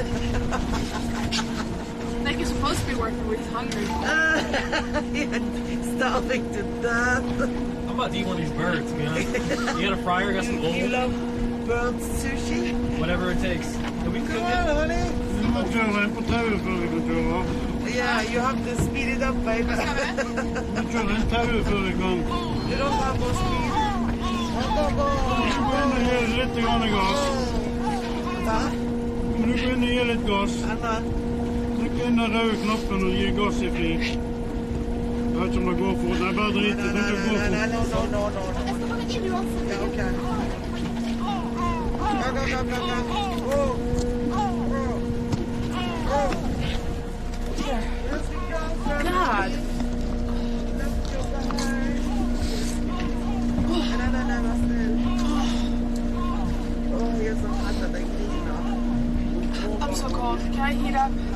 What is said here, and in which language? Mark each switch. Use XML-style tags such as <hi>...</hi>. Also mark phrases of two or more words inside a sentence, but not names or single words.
<en>Like you're supposed to be working when he's hungry. Yeah, starving to death. I'm about to eat one of these birds, to be honest. You got a fryer, got some You gold, love bird sushi? whatever it takes. Can we cook Come it? on, honey.</en> <no>Vi må kjøre en på tauet før vi kan kjøre av.</no> <en>Yeah, you have to speed it up, baby.</en> <no>Vi kjører en tauet før vi kan.</no> <en>You don't have no speed.</en> <no>Du går inn og gir litt grann gass. Hva? Men du går inn og gir litt gass. Anna? Trykk inn den røde knappen og gi gass i fri. Jeg vet ikke om det går fort. Nei, bare drit i det. Det går fort.</no> <en>No. Yeah, okay. Go. God. I'm so cold. Can I heat up?</en>